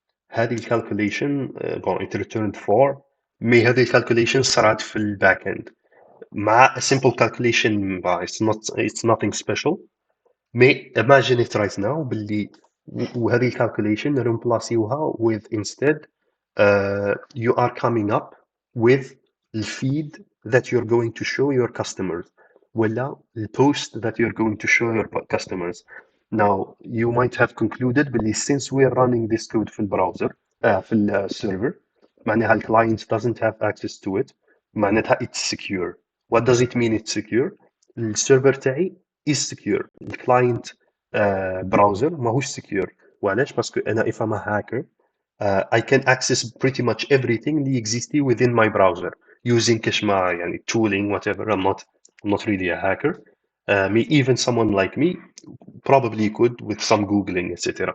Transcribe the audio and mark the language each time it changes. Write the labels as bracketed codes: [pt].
[ar] هذه الكالكوليشن [fr] bon [en] it returned 4 [ar] مي هذه الكالكوليشن صارت في الباك اند مع [en] a simple calculation it's nothing special [ar] مي [en] imagine it right now [ar] باللي وهذه الكالكوليشن نرمبلاسيوها [en] with instead you are coming up with the feed that you're going to show your customers [ar] ولا [en] the post that you're going to show your customers. Now you might have concluded [ar] باللي [en] since we're running this code [ar] في البراوزر في السيرفر معناها الكلاينت [en] doesn't have access to it [ar] معناتها [en] it's secure. What does it mean it's secure? [ar] السيرفر تاعي [en] is secure. [ar] الكلاينت براوزر ماهوش secure. وعلاش؟ باسكو انا [en] if I'm a hacker I can access pretty much everything [ar] اللي [en] exists within my browser using [ar] كشما يعني [en] tooling whatever. I'm not really a hacker. Even someone like me probably could with some googling etc.